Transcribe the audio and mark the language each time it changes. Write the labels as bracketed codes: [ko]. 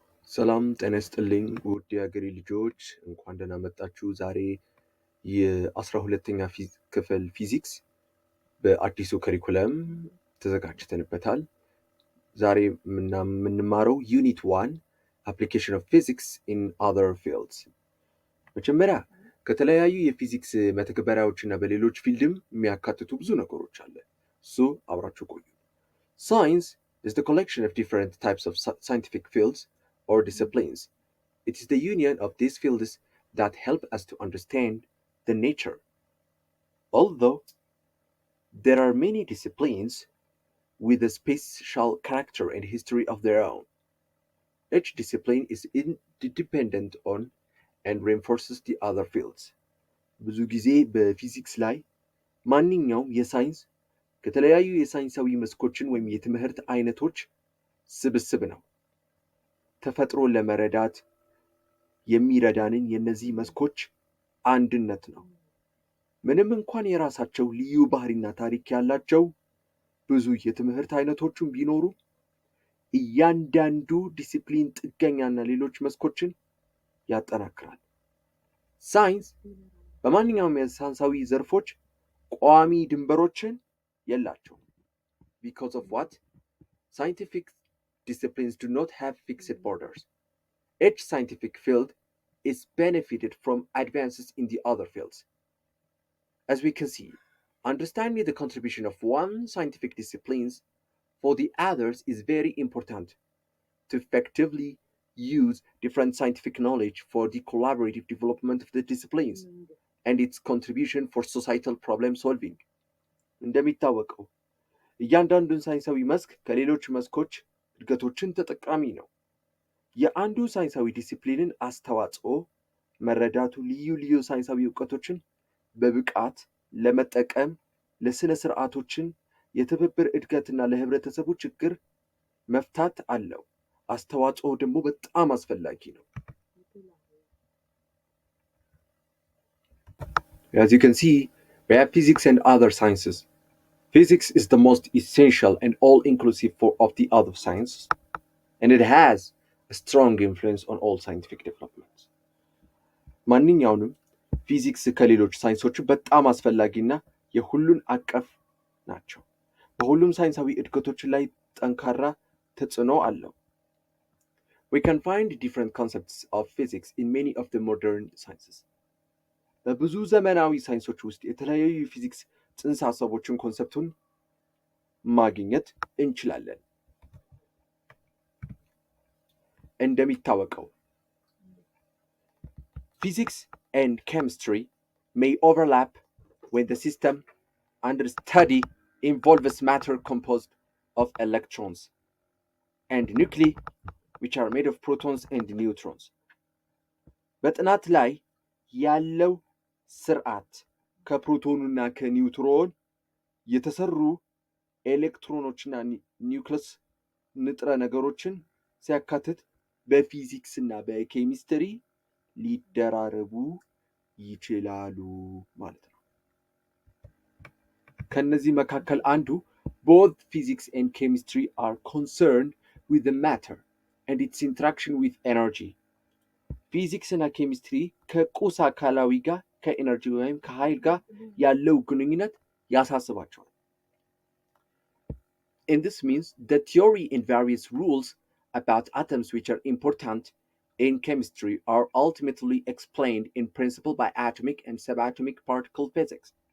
[am] ሰላም ጤና ይስጥልኝ ውድ የአገሬ ልጆች እንኳን ደህና መጣችሁ። ዛሬ የ12ኛ ክፍል ፊዚክስ በአዲሱ ከሪኩለም ተዘጋጅተንበታል። ዛሬ የምንማረው [en] ዩኒት 1 አፕሊኬሽን ኦፍ ፊዚክስ ኢን አዘር ፊልድስ። [am] መጀመሪያ ከተለያዩ የፊዚክስ መተግበሪያዎችና በሌሎች ፊልድም የሚያካትቱ ብዙ ነገሮች አለ። እሱ አብራችሁ ቆዩ። ሳይንስ [en] is the collection of different types of scientific fields or disciplines. It is the union of these fields that help us to understand the nature. Although there are many disciplines with a special character and history of their own, each discipline is independent on and reinforces the other fields. [am] ብዙ ጊዜ በፊዚክስ ላይ ማንኛውም የሳይንስ ከተለያዩ የሳይንሳዊ መስኮችን ወይም የትምህርት አይነቶች ስብስብ ነው። ተፈጥሮን ለመረዳት የሚረዳንን የነዚህ መስኮች አንድነት ነው። ምንም እንኳን የራሳቸው ልዩ ባህሪና ታሪክ ያላቸው ብዙ የትምህርት አይነቶችን ቢኖሩ እያንዳንዱ ዲሲፕሊን ጥገኛና ሌሎች መስኮችን ያጠናክራል። ሳይንስ በማንኛውም የሳይንሳዊ ዘርፎች ቋሚ ድንበሮችን የላቸውም። [en] Because of what? Scientific disciplines do not have fixed borders. Each scientific field is benefited from advances in the other fields. As we can see, understanding the contribution of one scientific discipline for the others is very important to effectively use different scientific knowledge for the collaborative development of the disciplines and its contribution for societal problem solving. [am] እንደሚታወቀው እያንዳንዱን ሳይንሳዊ መስክ ከሌሎች መስኮች እድገቶችን ተጠቃሚ ነው። የአንዱ ሳይንሳዊ ዲሲፕሊንን አስተዋጽኦ መረዳቱ ልዩ ልዩ ሳይንሳዊ እውቀቶችን በብቃት ለመጠቀም ለስነ ስርዓቶችን የትብብር እድገትና ለህብረተሰቡ ችግር መፍታት አለው። አስተዋጽኦ ደግሞ በጣም አስፈላጊ ነው። [en] As you can see, we have physics and other sciences. Physics is the most essential and all-inclusive of the other sciences, and it has a strong influence on all scientific developments. [am] ማንኛውንም ፊዚክስ ከሌሎች ሳይንሶች በጣም አስፈላጊና የሁሉን አቀፍ ናቸው። በሁሉም ሳይንሳዊ እድገቶች ላይ ጠንካራ ተጽዕኖ አለው። [en] We can find different concepts of physics in many of the modern sciences. [am] በብዙ ዘመናዊ ሳይንሶች ውስጥ የተለያዩ የፊዚክስ ጽንሰ ሐሳቦችን ኮንሰፕቱን ማግኘት እንችላለን። እንደሚታወቀው [en] physics and chemistry may overlap when the system under study involves matter composed of electrons and nuclei which are made of protons and neutrons. [am] በጥናት ላይ ያለው ስርዓት ከፕሮቶንና ከኒውትሮን የተሰሩ ኤሌክትሮኖችና ኒውክለስ ንጥረ ነገሮችን ሲያካትት በፊዚክስና በኬሚስትሪ ሊደራረቡ ይችላሉ ማለት ነው። ከነዚህ መካከል አንዱ [en] both physics and chemistry are concerned with the matter and its interaction with energy. [am] ፊዚክስ እና ኬሚስትሪ ከቁስ አካላዊ ጋር ከኤነርጂ ወይም ከኃይል ጋር ያለው ግንኙነት ያሳስባቸዋል። [en] And this means the theory and various rules about atoms which are important in chemistry are ultimately explained in principle by atomic and subatomic particle physics.